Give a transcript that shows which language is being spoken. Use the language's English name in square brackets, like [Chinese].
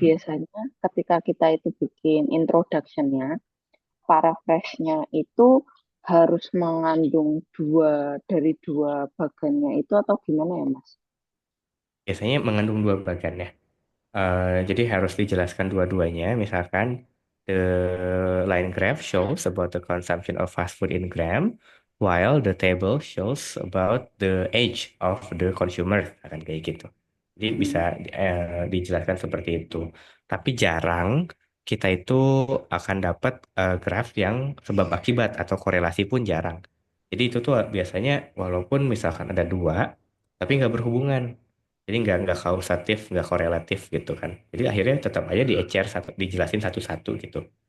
[Indonesian] biasanya ketika kita itu bikin introduction-nya, paraphrase-nya itu harus mengandung dua dari dua bagannya itu atau gimana ya, Mas? Biasanya mengandung dua bagian ya. Jadi harus dijelaskan dua-duanya. Misalkan [English] the line graph shows about the consumption of fast food in gram, while the table shows about the age of the consumer. [Indonesian] Akan kayak gitu. Jadi bisa dijelaskan seperti itu. Tapi jarang kita itu akan dapat graf yang sebab akibat atau korelasi pun jarang. Jadi itu tuh biasanya walaupun misalkan ada dua, tapi nggak berhubungan. Jadi nggak kausatif, nggak korelatif gitu kan. Jadi akhirnya tetap aja diecer satu, dijelasin satu-satu gitu.